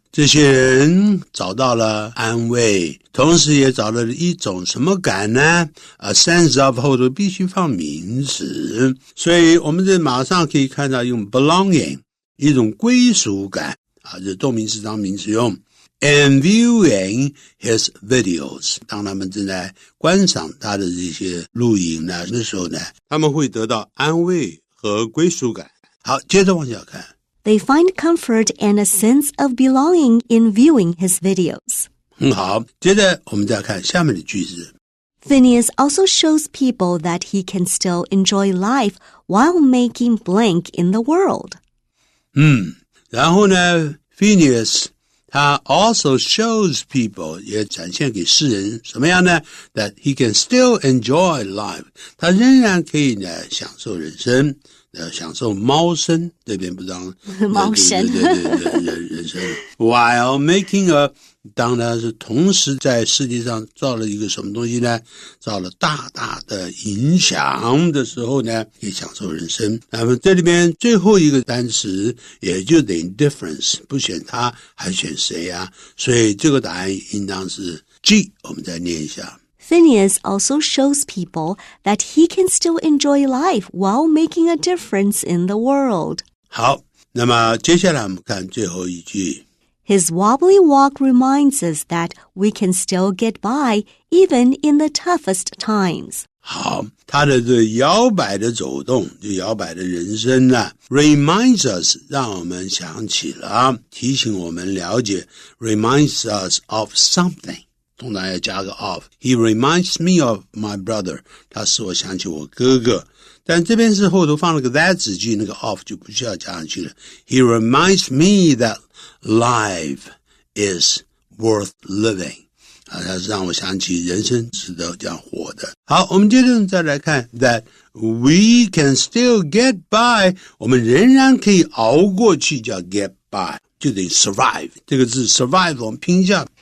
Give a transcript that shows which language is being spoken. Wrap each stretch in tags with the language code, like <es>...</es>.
<zh>这些人找到了安慰，同时也找到了一种什么感呢？ A sense of 后头必须放名词，所以我们这马上可以看到用 belonging 一种归属感这动名词当名词用。 And viewing his videos，当他们正在观赏他的这些录影呢，那时候呢，他们会得到安慰和归属感。好，接着往下看。</zh> <en>They find comfort and a sense of belonging in viewing his videos.</en> <zh>很好，接着我们再看下面的句子。</zh> <en>Phineas also shows people that he can still enjoy life while making blank in the world.</en> <zh>然后呢 Phineas 他 also shows people 也展现给世人什么样呢？ That he can still enjoy life，他仍然可以呢享受人生，享受猫生，这边不让猫生人生 while making a，当然是同时在世界上造了一个什么东西呢？造了大大的影响的时候呢，可以享受人生。那么这里边最后一个单词也就等于 difference， 不选他还选谁啊？所以这个答案应当是 G， 我们再念一下。</zh> <en>Phineas also shows people that he can still enjoy life while making a difference in the world.</en> <zh>好，那么接下来我们看最后一句。</zh> <en>His wobbly walk reminds us that we can still get by even in the toughest times.</en> <zh>好，它的这摇摆的走动，就摇摆的人生呢 reminds us 让我们想起了，提醒我们了解 reminds us of something，通常要加个 of。 He reminds me of my brother，他使我想起我哥哥，但这边是后头放了个 that 子句，那个 of 就不需要加上去了。 He reminds me that life is worth living，它是让我想起人生值得这样活的。好，我们接着再来看 that we can still get by，我们仍然可以熬过去，叫 get by， 就等于 survive， 这个字 survive 我们拼一下</zh>